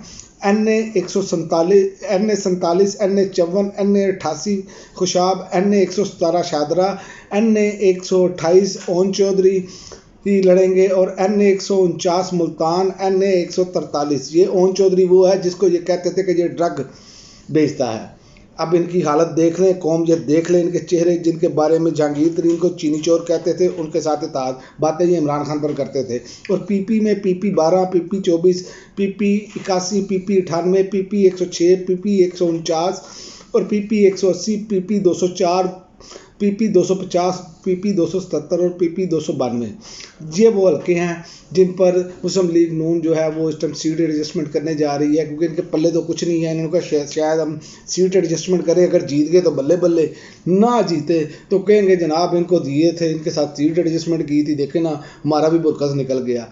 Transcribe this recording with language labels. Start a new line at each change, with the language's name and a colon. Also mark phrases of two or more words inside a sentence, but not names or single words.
Urdu: NA 147, NA 47, NA 54, NA 88 خوشاب، NA 117 شاہدرہ، NA 128 عون چوہدری ہی لڑیں گے، اور NA 149 ملتان، NA 143. یہ عون چوہدری وہ ہے جس کو یہ کہتے تھے کہ یہ ڈرگ بیچتا ہے. اب ان کی حالت دیکھ لیں، قوم یہ دیکھ لیں، ان کے چہرے، جن کے بارے میں جہانگیر ترین کو چینی چور کہتے تھے، ان کے ساتھ اتحاد باتیں یہ عمران خان پر کرتے تھے. اور PP میں PP 12, PP 24, PP 81, PP 98, PP 106, PP 149 اور PP 180, PP 204 PP 250, PP 277 اور PP 292، یہ وہ حلقے ہیں جن پر مسلم لیگ نون جو ہے وہ اس
English: time seat adjustment
Urdu: کرنے جا رہی ہے، کیونکہ ان کے پلے تو کچھ نہیں ہے. انہوں نے کہا شاید ہم
English: seat adjustment
Urdu: کریں، اگر جیت گئے تو بلے بلے، نہ جیتے تو کہیں گے جناب ان کو دیے تھے، ان کے ساتھ
English: seat adjustment
Urdu: کی تھی، دیکھے نا ہمارا بھی بھرکس نکل گیا.